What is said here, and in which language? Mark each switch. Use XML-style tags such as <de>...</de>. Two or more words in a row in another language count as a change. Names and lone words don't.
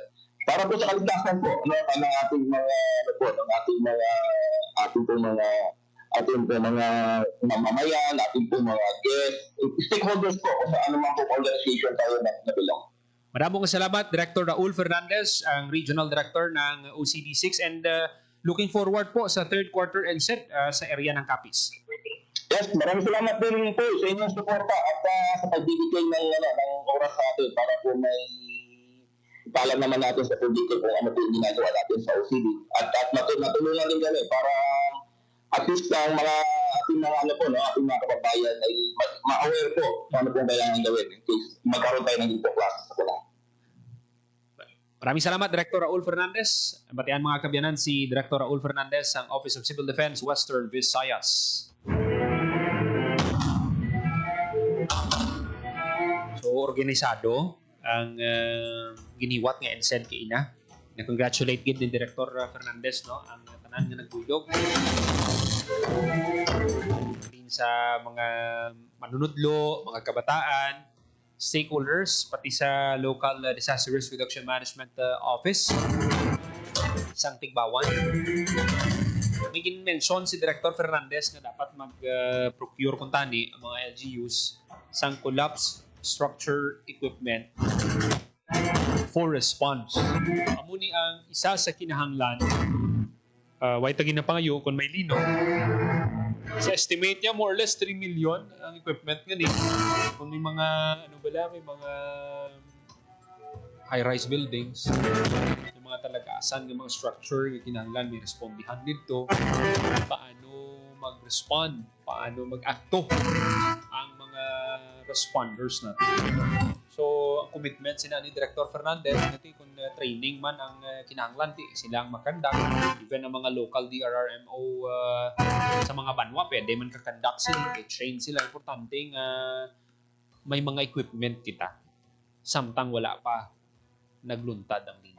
<tl>Para po sa kaligtasan po, ng ating mga mamamayan, ating po mga guests, stakeholders po sa anumang po organization tayo na belong. Maraming salamat, Director Raul Fernandez, ang Regional Director ng OCD6</tl> <en>and looking forward</en> <tl>po sa third quarter ENSED sa area ng Capiz. Yes, maraming salamat din po sa inyong suporta at sa pagbibigay ng oras sa atin para po may ipaalam naman natin sa publiko kung ano po yung ginagawa natin sa OCD. At matulungan din kami para</tl> <en>at least</en> <tl>ang mga ating mga kababayan ay ma-aware po kung ano po kailangan gawin in case magkaroon tayo ng itong klase sa kulang. Maraming salamat, Director Raul Fernandez.</tl> <hil>Batian mga kabyanan si Director Raul Fernandez ng Office of Civil Defense, Western Visayas. So, organisado ang giniwat nga ENSED kay ina. Na-congratulate gid ni Director Fernandez ang tanan nga nagdulog. Din sa mga manunudlo, mga kabataan, stakeholders, pati sa local disaster risk reduction management office isang Tigbawan. May mention si Director Fernandez na dapat mag-procure kung tani ang mga LGUs sang</hil> <en>collapse structure equipment for response.</en> <hil>Amuni ang isa sa kinahanglan way tagin na pangayo kung may lino. Sa estimate niya more or less 3 million ang equipment nga ni.</hil> <tl>Kung may mga may mga</tl> <en>high-rise buildings,</en> <tl>yung mga talagasan, yung mga structure, yung kinahanglan, may respondihan dito. Paano mag-respond? Paano mag-acto ang mga responders natin?</tl> <hil>So, ang commitment sina ni Director Fernandez, natin kung training man ang kinahanglan, silang makandak. Even ang mga local DRRMO sa mga banwa, pwede man kakandak sila, train sila. Importante may mga equipment kita. Samtang wala pa nagluntad ang linog.</hil>